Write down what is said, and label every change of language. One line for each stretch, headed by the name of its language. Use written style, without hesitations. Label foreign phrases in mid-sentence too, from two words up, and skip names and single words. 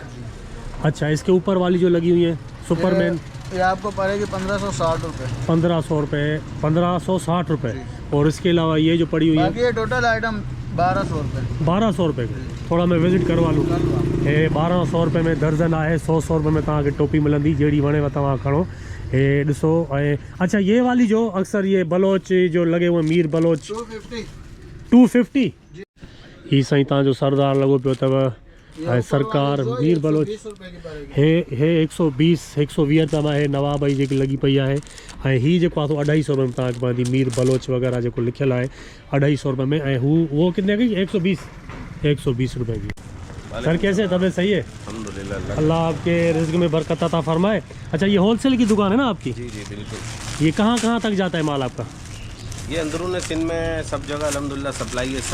Urdu: اچھا اس کے اوپر والی جو لگی ہوئی ہے سپرمین, یہ آپ کو پڑے گی 1560 روپے. 1500 روپے، 1560 روپے. اور اس کے علاوہ یہ جو پڑی ہوئی ہے باقی یہ ٹوٹل آئٹم 1200 روپے. 1200 روپے کی. تھوڑا میں وزٹ کروا لوں.
Sindhi: हे 1200 रुपये में दर्जन आहे। 100 रुपये में तव्हांखे टोपी मिलंदी, जहिड़ी वणेव तव्हां खणो। हे ॾिसो।
Urdu: ۽ اچھا یہ والی جو اکثر یہ بلوچ جو لگے ہوئے میر بلوچ 250.
Sindhi: ही साईं तव्हांजो सरदार लॻो पियो अथव ऐं सरकार मीर बलोच हे 120 120 रुपये में हे नवाब जी जेकी लॻी पई आहे। ऐं हीअ जेको आहे 250 रुपये में तव्हांखे पवंदी मीर बलोच वग़ैरह जेको लिखियलु आहे 250 रुपये में।
Urdu: ۽ وہ کتنے کی؟ 120 روپے کی. سر کیسے، طبیعت صحیح ہے? الحمدللہ. اللہ آپ کے رزق میں برکت عطا فرمائے۔ اچھا یہ ہول سیل کی دکان ہے نا آپ کی? جی جی بالکل. یہ کہاں تک جاتا ہے مال آپ کا? یہ اندرون سندھ میں سب جگہ الحمدللہ سپلائی ہے.